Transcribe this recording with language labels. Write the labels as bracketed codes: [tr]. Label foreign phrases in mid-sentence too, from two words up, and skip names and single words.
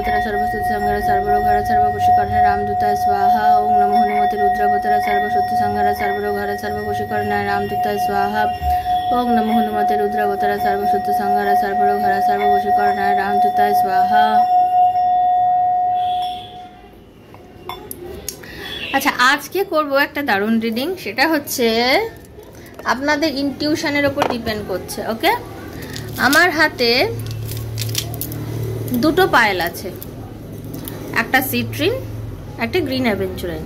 [sa] सर्वसुत संहार सर्वरोग हर सर्ववशीकरण रामदूताय स्वाहा। ओम नमो हनुमते रुद्रावतार सर्वशत्रु संहार सर्वरोग हर सर्ववशीकरण रामदूताय स्वाहा। ओम नमो हनुमते रुद्रावतार सर्वशत्रु संहार सर्वरोग हर सर्ववशीकरण रामदूताय स्वाहा। [bn] আচ্ছা, আজকে করব একটা দারুণ রিডিং, সেটা হচ্ছে আপনাদের ইনটিউশনের উপর ডিপেন্ড করছে। ওকে, আমার হাতে দুটো পায়েল আছে, একটা সিট্রিন, একটা গ্রিন অ্যাভেঞ্চুরিন।